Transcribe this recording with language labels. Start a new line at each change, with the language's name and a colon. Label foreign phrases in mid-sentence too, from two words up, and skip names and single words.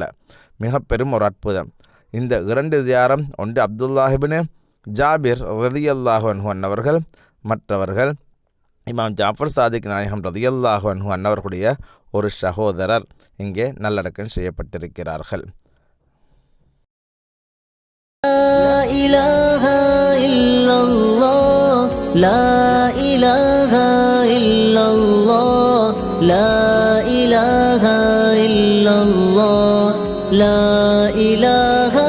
Tamil: மிக பெரும் ஒரு அற்புதம். இந்த 2 ஜியாரம், ஒன்று அப்துல்லாஹ் இப்னு ஜாபிர்
Arabic: رضي الله عنه
Tamil: அன்னவர்கள், மற்றவர்கள் இமாம் ஜாஃபர் சாதிக் நாயகம்
Arabic: رضي الله عنه
Tamil: அன்னவர்களுடைய ஒரு சகோதரர் இங்கே நல்லடக்கம் செய்யப்பட்டிருக்கிறார்கள்.
Arabic: لا إله إلا الله لا إله إلا الله لا إله إلا الله لا إله